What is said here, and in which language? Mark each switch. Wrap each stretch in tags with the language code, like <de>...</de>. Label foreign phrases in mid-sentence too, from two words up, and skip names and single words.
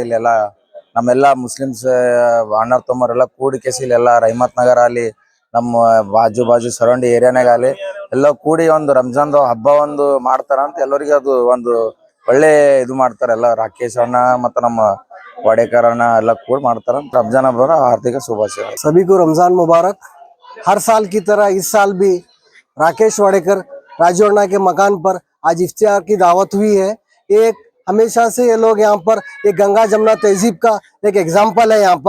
<kn>ಇಲ್ಲೆಲ್ಲ ನಮ್ಮೆಲ್ಲ ಮುಸ್ಲಿಮ್ಸ್ ಅಣ್ಣ ತಮ್ಮರೆಲ್ಲ ಕೂಡಿಕೇಸಿ ಇಲ್ಲೆಲ್ಲ ರಹಮತ್ ನಗರ ಅಲ್ಲಿ ನಮ್ಮ ಬಾಜು ಸರೌಂಡಿ ಏರಿಯಾನಾಗ ಅಲ್ಲಿ ಎಲ್ಲ ಕೂಡಿ ಒಂದು ರಂಜಾನ್ದು ಹಬ್ಬ ಒಂದು ಮಾಡ್ತಾರ ಅಂತ ಎಲ್ಲರಿಗೆ ಅದು ಒಂದು ಒಳ್ಳೆ ಇದು ಮಾಡ್ತಾರೆ. ಎಲ್ಲ ರಾಕೇಶ್ ಅಣ್ಣ ಮತ್ತು ನಮ್ಮ वाडेकर ಎಲ್ಲ ಕೂಡ ಮಾಡ್ತಾರೆ. ರಂಜಾನ್ ಹಬ್ಬದ ಹಾರ್ದಿಕ ಶುಭಾಶಯ।</kn> <hi>सभी को रमजान मुबारक। हर साल की तरह इस साल भी राकेश वाडेकर राजू अण्णा के मकान पर आज इफ्तियार की दावत हुई है। एक हमेशा से ये लोग यहाँ पर एक गंगा जमुना तहजीब का एक एग्जाम्पल है यहाँ पर।</hi>